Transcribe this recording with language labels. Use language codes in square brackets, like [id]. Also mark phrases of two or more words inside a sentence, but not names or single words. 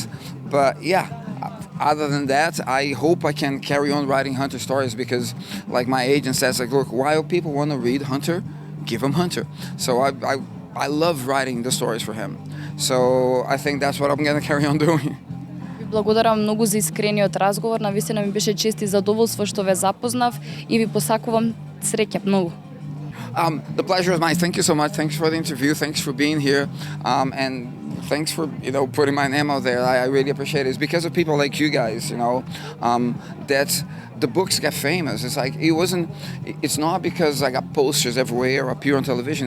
[en] But yeah, other than that, I hope I can carry on writing Hunter stories, because like my agent says, like, look, while people want to read Hunter, give them Hunter. So I love writing the stories for him. So I think that's what I'm going to carry on doing. [mk] Благодарам многу за искрениот разговор, навистина ми беше чест и задоволство што ве запознав и ви посакувам среќа многу. [en] The pleasure is mine. Thank you so much. Thanks for the interview. Thanks for being here. And thanks for, you know, putting my name out there. I really appreciate it. It's because of people like you guys, you know, that the books get famous. It's like, it's not because I got posters everywhere or appear on television.